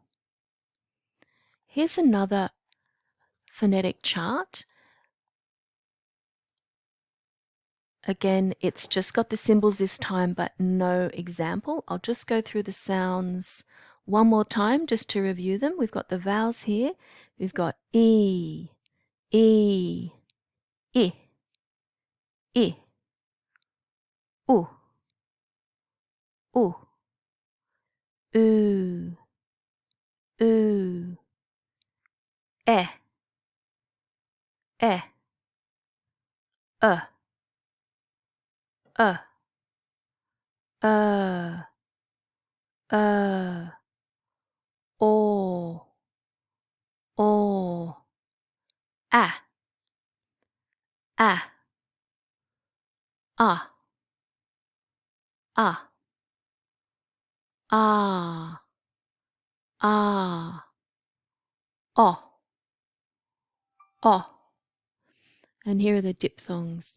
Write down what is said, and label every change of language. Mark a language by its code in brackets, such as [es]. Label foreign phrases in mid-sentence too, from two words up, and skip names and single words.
[en] Here's another phonetic chart. Again, it's just got the symbols this time, but no example. I'll just go through the sounds one more time just to review them. We've got the vowels here. We've got E, I, U, U, E, E, O, A, A, Ah, Ah, Ah, Ah, Oh, Oh. And here are the diphthongs.